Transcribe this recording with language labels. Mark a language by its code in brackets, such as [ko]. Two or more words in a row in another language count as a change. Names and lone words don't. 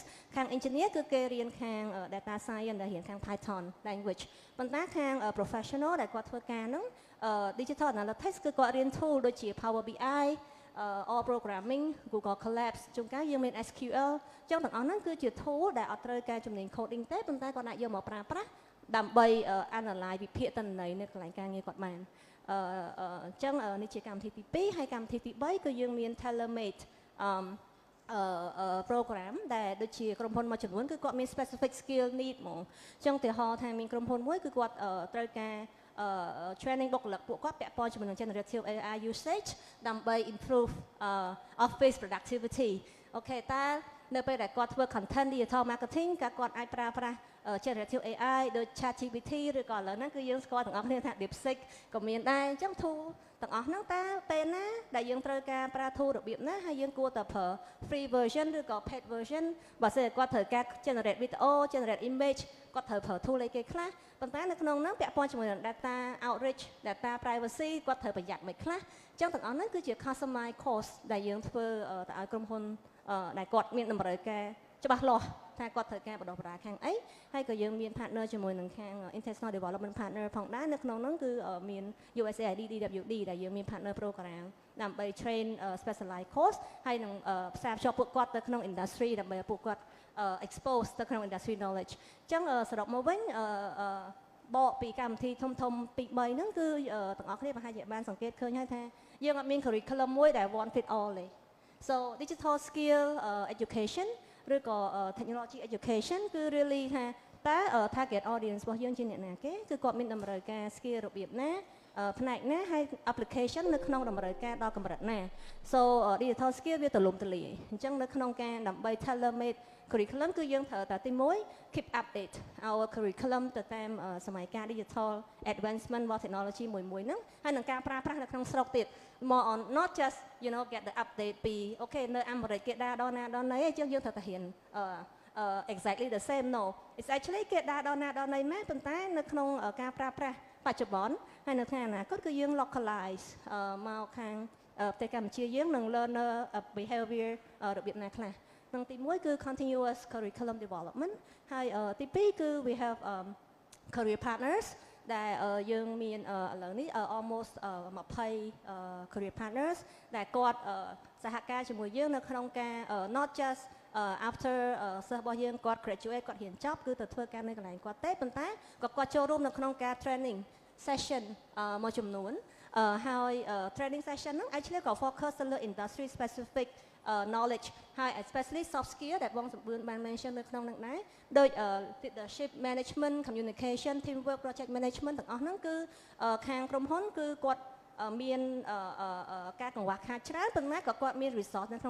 [km] ខាង engineer គឺគេរៀនខាង [en] data science [km] ដែលរៀនខាង [en] Python language [km] ប៉ុន្តែខាង professional ដែលគាត់ធ្វើការហ្នឹង digital analytics គឺគាត់រៀន tool ដូចជា [en] Power BI or programming Google Colabs [km] ជួនកាលយើងមាន SQL ចឹងទាំងអស់ហ្នឹងគឺជា tool ដែលអត់ត្រូវការជំនាញ coding ទេប៉ុន្តែគាត់អាចយកមកប្រើប្រាស់ដើម្បី analyze វិភាគទិន្នន័យនៅកន្លែងការងារគាត់បានអញ្ចឹងនេះជាកម្មវិធីទី2ហើយកម្មវិធីទី3គឺយើងមាន [en] tailor made [km] program ដែលដូចជាក្រុមហ៊ុនមួយចំនួនគឺគាត់មាន [en] specific skill need [km] ហ្មងអញ្ចឹងឧទាហរណ៍ថាមានក្រុមហ៊ុនមួយគឺគាត់ត្រូវការtraining បុគ្គលិកពួកគាត់ពាក់ព័ន្ធជាមួយនឹង [en] generative AI usage [km] ដើម្បី [en] improve office productivity [km] អូខេតើនៅពេលដែលគាត់ធ្វើ [en] content digital marketing [km] គាត់អាចប្រើប្រាស់ [en] generative AI [km] ដូច ChatGPT ឬក៏ឥឡូវហ្នឹងគឺយើងស្គាល់ទាំងអស់គ្នាថា DeepSeek ក៏មានដែរអញ្ចឹង tool ទាំងអស់ហ្នឹងតើពេលណាដែលយើងត្រូវការប្រើ tool របៀបណាហើយយើងគួរតែប្រើ [en] free version [km] ឬក៏ [en] paid version [km] បើសិនគាត់ត្រូវការ [en] generate video generate image [km] គាត់ត្រូវប្រើ tool អីគេខ្លះប៉ុន្តែនៅក្នុងហ្នឹងពាក់ព័ន្ធជាមួយនឹង [en] data outreach data privacy [km] គាត់ត្រូវប្រយ័ត្នមិនខ្លះអញ្ចឹងទាំងអស់ហ្នឹងគឺជា [en] customize course [km] ដែលយើងធ្វើទៅឲ្យក្រុមហ៊ុនដែលគាត់មានតម្រូវការ ច្បាស់លាស់ថាគាត់ត្រូវការបណ្ដុះបណ្ដាលខាងអីហើយក៏យើងមាន partner ជាមួយនឹងខាង [en] international development partner [km] ផងដែរនៅក្នុងនោះគឺមាន [en] USAID DWD [km] ដែលយើងមាន [en] partner program [km] ដើម្បី [en] train specialized course [km] ហើយនឹងផ្សារភ្ជាប់ពួកគាត់ទៅក្នុង industry ដើម្បីពួក គាត់ expose ទៅក្នុង [en] industry knowledge [km] អញ្ចឹងសរុបមកវិញបកពីកម្មវិធីធំពី3ហ្នឹងគឺទាំងអស់គ្នាប្រហែលជាបានសង្កេតឃើញហើយថាយើងអត់មាន curriculum មួយដែល one [en] fit all [km] ទេ [en] so digital skill education [km] ឬក៏ [en] technology education [km] គឺ really ថាតើ [en] target audience [km] របស់យើងជាអ្នកណាគេគឺគាត់មានតម្រូវ ការ skill របៀបណាផ្នែកណាហើយ application នៅក្នុងតម្រូវការដល់កម្រិតណា [en] so digital skill [km] វាទូលំទូលាយអញ្ចឹងនៅក្នុងការដើម្បី [en] tailor made curriculum [km] គឺយើងត្រូវតែទី1 [en] keep update our curriculum [km] ទៅតាមសម័យកាល [en] digital advancement [km] របស់ technology មួយហ្នឹងហើយនឹងការប្រើប្រាស់នៅក្នុងស្រុកទៀត [en] more on not just you know get the update [km] ពីអូខេនៅអាមេរិកគេដើរដល់ណាដល់ណីអញ្ចឹងយើងត្រូវតែរៀន [en] exactly the same no it's actually [km] គេដើរដល់ណាដល់ណីមែនប៉ុន្តែនៅក្នុងការប្រើប្រាស់បច្ចុប្បន្នហើយនៅថ្ងៃអនាគតគឺយើង localize មកខាងប្រទេសកម្ពុជាយើងនឹង [en] learner behavior [km] របៀបណាខ្លះនឹងទី1គឺ [en] continuous curriculum development [km] ហើយទី2គឺ [en] we have career partners [km] ដែលយើងមានឥឡូវនេះ almost [en] 20 career partners [km] ដែលគាត់សហការជាមួយយើងនៅក្នុងការ [en] not just after [km] សិស្សរបស់យើងគាត់ graduate គាត់រៀនចប់គឺទៅធ្វើការនៅកន្លែង គាត់ទេប៉ុន្តែក៏គាត់ចូលរួមនៅក្នុងការ [en] training session [km] មួយចំនួនហើយ [en] training session [km] ហ្នឹង actually ក៏ focus ទៅលើ [en] industry specific knowledge [km] ហើយ [en] especially soft skill [km] ដែលបងសម្បឿនបាន mention នៅក្នុងហ្នឹងដែរដូច [en] leadership management communication teamwork project management [km] ទាំងអស់ហ្នឹងគឺខាងក្រុមហ៊ុនគឺគាត់មានការកង្វះខាតច្រើនប៉ុន្តែក៏គាត់មាន resource នៅក្នុង